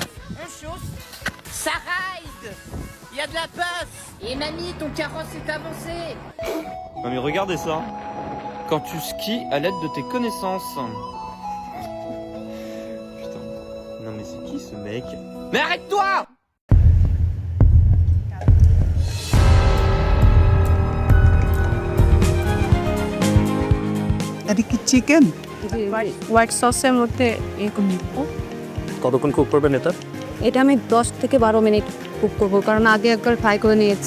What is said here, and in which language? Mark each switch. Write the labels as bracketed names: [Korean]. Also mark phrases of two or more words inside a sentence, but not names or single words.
[French] On chausse. Ça ride. Il y a de la puff. Et mamie, ton carrosse est avancé. Non mais regardez ça. Quand tu skis à l'aide de tes connaissances. Putain. Non mais c'est qui ce mec? Mais arrête-toi! [Bangla] এটা কি চিকেন? [English] white sauce [Bangla] মধ্যে এরকম দিব। কতক্ষণ কুক করবেন এটা? এটা আমি 10 থেকে 12 মিনিট কুক করব, কারণ আগে একবার ফ্রাই করে নিয়েছি।